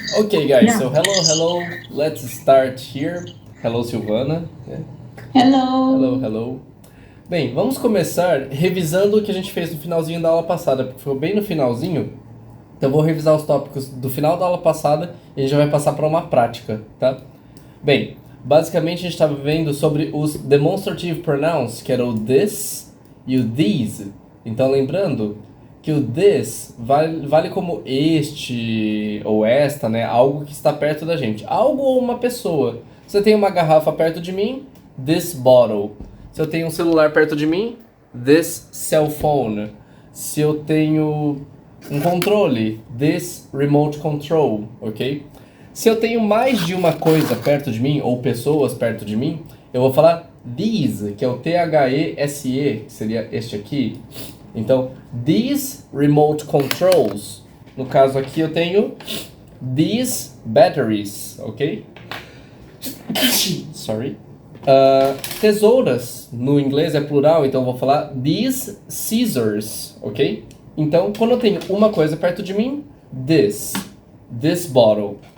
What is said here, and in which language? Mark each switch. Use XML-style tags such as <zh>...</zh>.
<en>Okay, guys, so hello, let's start here. Hello, Silvana. Hello, Hello. hello.</en> <pt>Bem, vamos começar revisando o que a gente fez no finalzinho da aula passada, porque foi bem no finalzinho. Então eu vou revisar os tópicos do final da aula passada e a gente já vai passar para uma prática, tá? Bem, basicamente a gente estava vendo sobre os demonstrative pronouns, que era o this e o these. Então lembrando que o this vale como este ou esta, né? Algo que está perto da gente. Algo ou uma pessoa. Se eu tenho uma garrafa perto de mim,</pt> <en>this bottle.</en> <pt>Se eu tenho um celular perto de mim,</pt> <en>this cell phone.</en> <pt>Se eu tenho um controle,</pt> <en>this remote control,</en> <pt>ok? Se eu tenho mais de uma coisa perto de mim, ou pessoas perto de mim, eu vou falar these, que é o these, que seria este aqui. Então,</pt> <en>these remote controls.</en> <pt>No caso aqui eu tenho</pt> <en>these batteries,</en> <pt>ok?</pt> <en>Sorry.</en> <pt>Tesouras, no inglês é plural, então eu vou falar</pt> <en>these scissors,</en> <pt>ok? Então, quando eu tenho uma coisa perto de mim,</pt> <en>this bottle.</en>